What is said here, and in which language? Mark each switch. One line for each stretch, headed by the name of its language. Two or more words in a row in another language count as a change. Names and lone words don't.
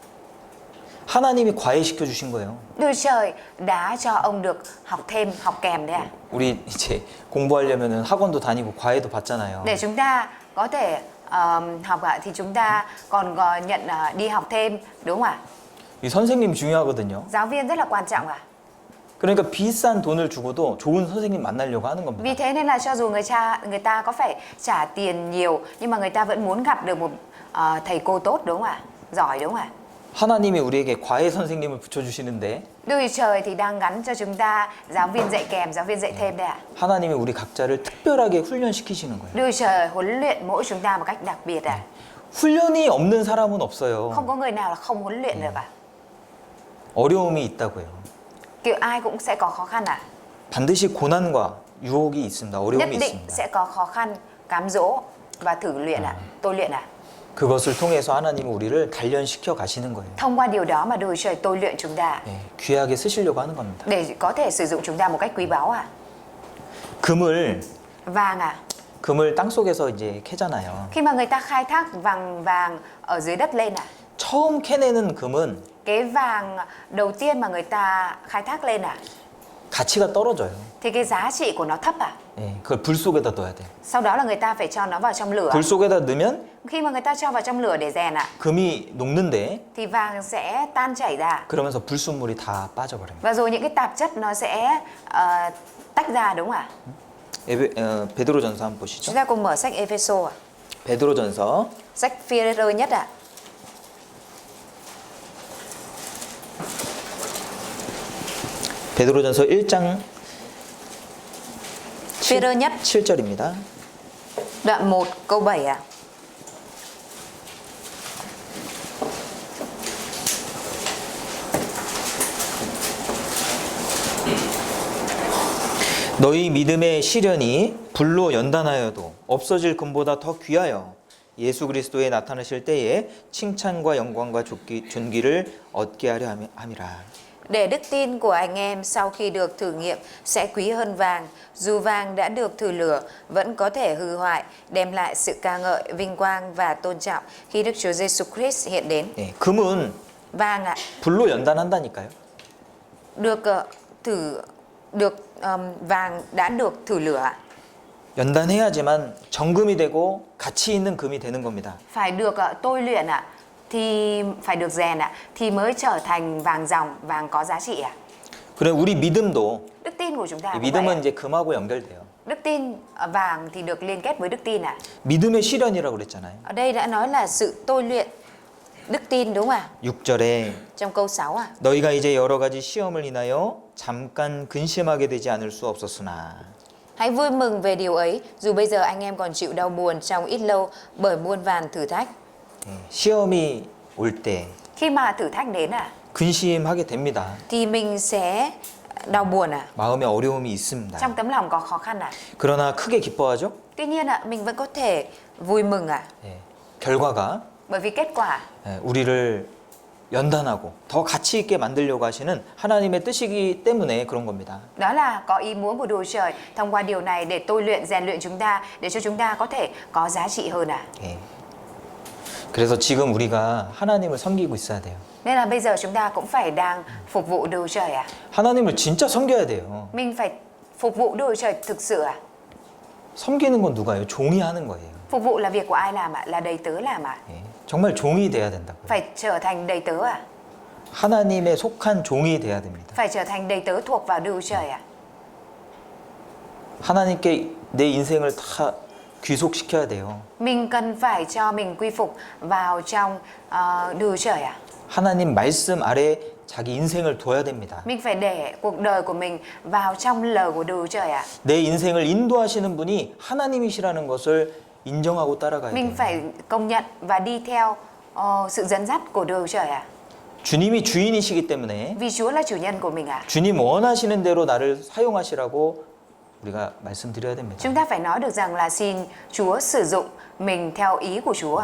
Korean: 하나님이 과외시켜 주신 거예요.
Vietnamese: Đức Trời đã cho ông được học thêm, học kèm đấy à?
Korean: 우리 이제 공부하려면 학원도 다니고 과외도 받잖아요.
Vietnamese: Để chúng ta có thể học ạ thì chúng ta còn nhận đi học thêm đúng không ạ?
Korean: 이 선생님 중요하거든요.
Vietnamese: Giáo viên rất là quan trọng ạ.
Korean: 그러니까 비싼 돈을 주고도 좋은 선생님 만나려고 하는 겁니다.
Vietnamese: Vì thế nên là cho dù người ta có phải trả tiền nhiều nhưng mà người ta vẫn muốn gặp được một thầy cô tốt đúng không ạ? Giỏi đúng không ạ?
Korean: 하나님이 우리에게 과외 선생님을 붙여주시는데
Vietnamese: Đức Trời thì đang gắn cho chúng ta giáo viên dạy kèm, giáo viên dạy thêm đây ạ.
Korean: 하나님이 우리 각자를 특별하게 훈련시키시는 거예요.
Vietnamese: Đức Trời huấn luyện mỗi chúng ta một cách đặc biệt ạ.
Korean: 훈련이 없는 사람은 없어요.
Vietnamese: Không có người nào là không huấn luyện được ạ.
Korean: 어려움이 있다고요.
Vietnamese: Kiểu ai cũng sẽ có khó khăn ạ.
Korean: 반드시 고난과 유혹이 있습니다.
Vietnamese: Nhất
Korean: 어려움이
Vietnamese: định
Korean: 있습니다.
Vietnamese: sẽ có khó khăn, cám dỗ và thử luyện ạ, tôi luyện ạ.
Korean: 그것을 통해서 하나님은 우리를 단련시켜 가시는 거예요.
Vietnamese: Thông qua điều đó mà Đức Trời tôi luyện chúng ta
Korean: 예, 귀하게 쓰시려고 하는 겁니다.
Vietnamese: để có thể sử dụng chúng ta một cách quý báu ạ.
Korean: 금을
Vietnamese: Vàng à,
Korean: 땅 속에서 이제 캐잖아요.
Vietnamese: khi mà người ta khai thác vàng ở dưới đất lên ạ,
Korean: 처음 캐내는 금은
Vietnamese: cái vàng đầu tiên mà người ta khai thác lên ạ,
Korean: 가치가 떨어져요.
Vietnamese: thì cái giá trị của nó thấp ạ.
Korean: 예, 그걸 불 속에다 넣어야 돼요.
Vietnamese: Sau đó là người ta phải cho nó vào trong lửa.
Korean: 불 속에다 넣으면
Vietnamese: Khi mà người ta cho vào trong lửa để rèn ạ,
Korean: 금이 녹는데
Vietnamese: thì vàng sẽ tan chảy ra.
Korean: 그러면서 불순물이 다 빠져버려요.
Vietnamese: Và rồi những cái tạp chất nó sẽ tách ra đúng không ạ?
Korean: 베드로전서 한번 보시죠.
Vietnamese: Chúng ta cùng mở sách Ephesos ạ.
Korean: 베드로전서
Vietnamese: Sách Phi-rơ nhất ạ.
Korean: 베드로전서 1장
Vietnamese: Phi-rơ nhất
Korean: 7절입니다.
Vietnamese: đoạn 1 câu 7 ạ.
Korean: 너희 믿음의 시련이 불로 연단하여도 없어질 금보다 더 귀하여 예수 그리스도에 나타나실 때에 칭찬과 영광과 존귀를 얻게 하려 함이라.
Vietnamese: Để đức tin của anh em sau khi được thử nghiệm sẽ quý hơn vàng, dù vàng đã được thử lửa vẫn có thể hư hoại, đem lại sự ca ngợi, vinh quang và tôn trọng khi Đức Chúa Giêsu Christ hiện đến.
Korean: 네, 금은
Vietnamese: Vàng ạ,
Korean: 불로 연단한다니까요.
Vietnamese: vàng đã được thử lửa ạ.
Korean: 연단해야지만 정금이 되고 가치 있는 금이 되는 겁니다.
Vietnamese: Phải được tôi luyện ạ, thì phải được rèn ạ, thì mới trở thành vàng ròng, vàng có giá trị ạ.
Korean: 그래 우리 믿음도
Vietnamese: Đức tin của chúng ta
Korean: 이
Vietnamese: cũng vậy
Korean: 믿음은
Vietnamese: ạ.
Korean: 이제 금하고 연결돼요.
Vietnamese: Đức tin vàng thì được liên kết với đức tin ạ.
Korean: 믿음의 실현이라고 그랬잖아요.
Vietnamese: Ở đây đã nói là sự tôi luyện đức tin đúng không ạ?
Korean: 6절에
Vietnamese: Trong câu 6 ạ.
Korean: 너희가 이제 여러 가지 시험을 인하여 잠깐 근심하게 되지 않을 수 없었으나
Vietnamese: Hãy vui mừng về điều ấy, dù bây giờ anh em còn chịu đau buồn trong ít lâu bởi muôn vàn thử thách.
Korean: 시험이 올 때
Vietnamese: Khi mà thử thách đến
Korean: 근심하게 됩니다.
Vietnamese: thì mình sẽ đau buồn
Korean: 마음에 어려움이 있습니다.
Vietnamese: trong tấm lòng có khó khăn
Korean: 그러나 크게 기뻐하죠?
Vietnamese: Tuy nhiên mình vẫn có thể vui mừng
Korean: 결과가
Vietnamese: bởi vì kết quả
Korean: 우리를 연단하고 더 가치 있게 만들려고 하시는 하나님의 뜻이기 때문에 그런 겁니다.
Vietnamese: đó là có ý muốn của Đức Chúa Trời thông qua điều này để tôi luyện rèn luyện chúng ta để cho chúng ta có thể có giá trị hơn
Korean: 그래서 지금 우리가 하나님을 섬기고 있어야 돼요.
Vietnamese: Nên là bây giờ chúng ta cũng phải đang phục vụ Đức Chúa Trời
Korean: 하나님을 진짜 섬겨야 돼요.
Vietnamese: Mình phải phục vụ Đức Chúa Trời thực sự
Korean: 섬기는 건 누가요? 종이 하는 거예요.
Vietnamese: Phục vụ là việc của ai làm Là đầy tớ làm
Korean: 정말 종이 돼야 된다고요.
Vietnamese: Phải trở thành đầy tớ
Korean: 하나님에 속한 종이 돼야 됩니다.
Vietnamese: Phải trở thành đầy tớ thuộc vào Đức Chúa Trời
Korean: 하나님께 내 인생을 다 귀속시켜야 돼요.
Vietnamese: Mình cần phải cho mình quy phục vào trong Đức Chúa Trời
Korean: 하나님 말씀 아래 자기 인생을 둬야 됩니다.
Vietnamese: Mình phải để cuộc đời của mình vào trong lời của Đức Chúa Trời
Korean: 내 인생을 인도하시는 분이 하나님이시라는 것을 인정하고 따라가야
Vietnamese: Mình
Korean: 돼요.
Vietnamese: phải công nhận và đi theo sự dẫn dắt của Đức Chúa Trời
Korean: 주님이 주인이시기 때문에
Vietnamese: Vì Chúa là chủ nhân của mình
Korean: 주님 원하시는 대로 나를 사용하시라고 우리가 말씀드려야 됩니다.
Vietnamese: Chúng ta phải nói được rằng là xin Chúa sử dụng mình theo ý của Chúa